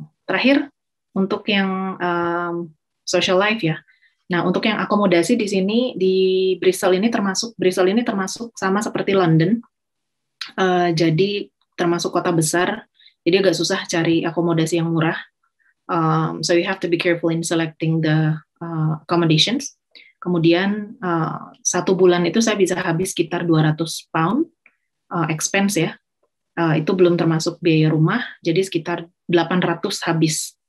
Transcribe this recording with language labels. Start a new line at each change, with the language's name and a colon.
Indonesian: Terakhir untuk yang social life ya. Nah, untuk yang akomodasi di sini di Bristol ini termasuk sama seperti London. Jadi termasuk kota besar. Jadi agak susah cari akomodasi yang murah.
English: So you have to be careful in selecting the accommodations.
Indonesian: Kemudian 1 bulan itu saya bisa habis sekitar 200 pound expense ya. Itu belum termasuk biaya rumah, jadi sekitar 800 habis.